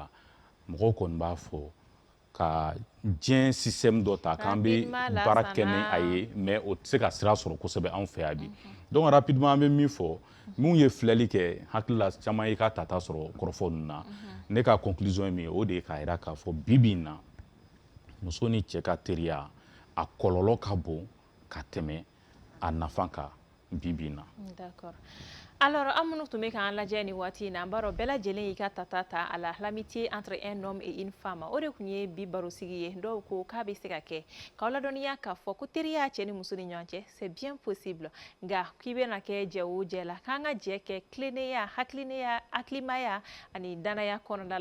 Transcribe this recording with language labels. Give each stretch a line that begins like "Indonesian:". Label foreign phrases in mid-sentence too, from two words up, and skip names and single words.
Bambara: mɔgɔw kɔni b'a fɔ ka diɲɛ système dɔ ta k'an bɛ baara kɛ ni a ye mais o tɛ se ka sira sɔrɔ kosɛbɛ anw fɛ yan bi
French: donc rapidement
Bambara: an bɛ min fɔ mun ye filɛli kɛ hakili la caman ye ka tata sɔrɔ kɔrɔfɔ ninnu na ne ka conclusion ye min ye o de ye k'a jira k'a fɔ bi bi in na muso ni cɛ ka teriya a kɔlɔlɔ ka bon ka tɛmɛ a nafa kan bi bi in na.
French: D'accord.
Bambara: Alors, an minnu tun bɛ k'an lajɛ nin waati in na an b'a dɔn bɛɛ lajɛlen y'i ka tata ta
French: à la l'amitié entre un homme et une femme
Bambara: o de tun ye bi barosigi ye dɔw ko k'a bɛ se ka kɛ k'aw ladɔnniya k'a fɔ ko teriya cɛ ni muso ni ɲɔgɔn cɛ
French: c'est bien possible
Bambara: nka k'i bɛna kɛ jɛ o jɛ la k'an ka jɛ kɛ tilennenya hakilimaya ani danaya kɔnɔna